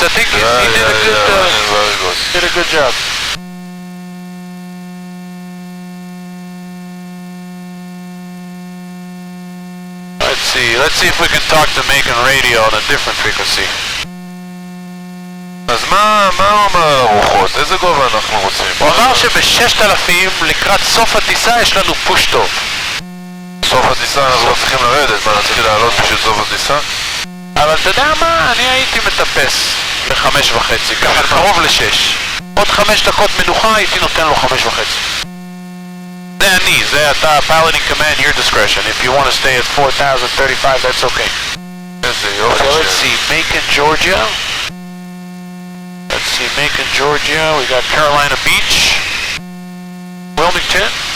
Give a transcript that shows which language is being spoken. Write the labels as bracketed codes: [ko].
[en] I think he did a good job. Let's see if we can talk to Macon Radio on a different frequency. [he] אז מה אומר הרוחות? איזה גובה אנחנו רוצים? הוא אמר שב-6,000 לקראת סוף הטיסה יש לנו פוש טוב. סוף הטיסה אנחנו לא צריכים לרדת, מה נתחיל לעלות בשביל סוף הטיסה? אבל אתה יודע מה? אני הייתי מטפס ל5.5, ככה קרוב ל6. עוד 5 דקות מנוחה הייתי נותן לו 5.5. זה אני, זה אתה, [en] piloting command, your discretion. If you want to stay at 4,035, that's okay. [he] איזה יופי. [en] Okay, let's see, Macon, Georgia. Let's see, Macon, Georgia. We got Carolina Beach. Wilmington.